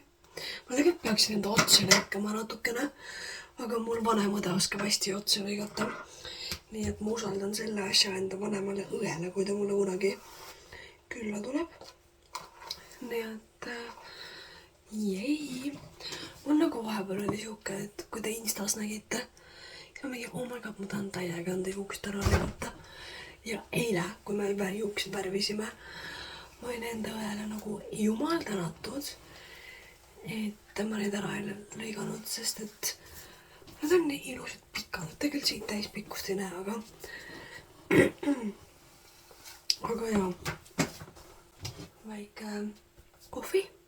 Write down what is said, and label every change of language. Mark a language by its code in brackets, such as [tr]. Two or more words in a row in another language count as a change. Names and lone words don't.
[et] Ma tegelikult peaksin enda otsa lõikama natukene. Aga mul vanem õde oskab hästi otsa lõigata. Nii et ma usaldan selle asja enda vanemale õele, kui ta mulle kunagi külla tuleb. Nii et jäi. Mul nagu vahepeal oli siuke, et kui te Instas nägite, siis ma mingi, [en] oh my god, [et] ma tahan täiega enda juukst ära lõigata. Ja eile, kui me veel juuksed värvisime, ma olin enda õele nagu jumal tänatud, et ma neid ära ei lõiganud, sest et nad on nii ilusad pikad, tegelikult siit täispikkust ei näe, aga jaa, väike kohvi.